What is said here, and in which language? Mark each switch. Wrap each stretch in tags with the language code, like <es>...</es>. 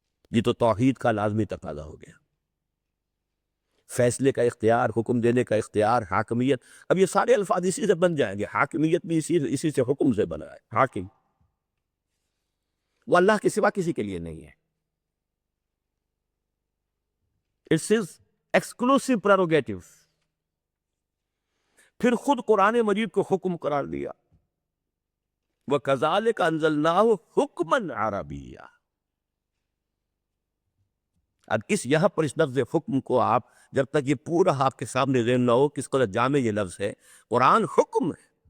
<ur>یہ تو توحید کا لازمی تقاضا ہو گیا. فیصلے کا اختیار، حکم دینے کا اختیار، حاکمیت. اب یہ سارے الفاظ اسی سے بن جائیں گے. حاکمیت بھی اسی سے حکم سے بنا ہے. حاکم وہ اللہ کے سوا کسی کے لیے نہیں ہے.</ur> <en>It's his exclusive prerogative.</en> <ur>پھر خود قرآن مجید کو حکم قرار دیا،</ur> <ar>وَكَذَلِكَ أَنزَلْنَاهُ حُكْمًا عَرَبِيًّا۔</ar> <ur>اب یہاں پر اس لفظ حکم کو آپ جب تک یہ پورا آپ کے سامنے ذہن نہ ہو کس قدر جامع یہ لفظ ہے، قرآن حکم ہے،</ur>